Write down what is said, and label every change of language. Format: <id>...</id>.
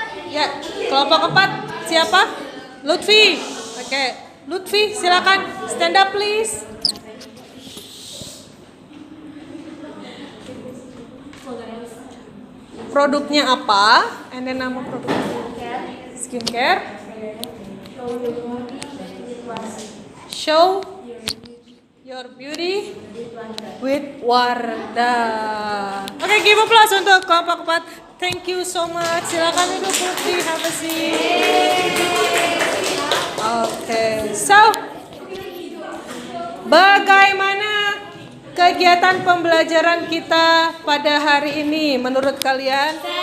<id>Ya, kelompok 4 siapa? Lutfi. Oke, Lutfi silakan</id> <en>stand up please.</en> <id>Produknya apa? And then nama produknya.</id> <en>Skincare. Show your beauty with Wardah.</en> <id>Oke,</id> <en>give applause</en> <id>untuk kelompok 4.</id> <en>Thank you so much.</en> <id>Silakan duduk Lutfi,</id> <en>have a seat.</en> <id>Oke, so bagaimana kegiatan pembelajaran kita pada hari ini menurut kalian?</id>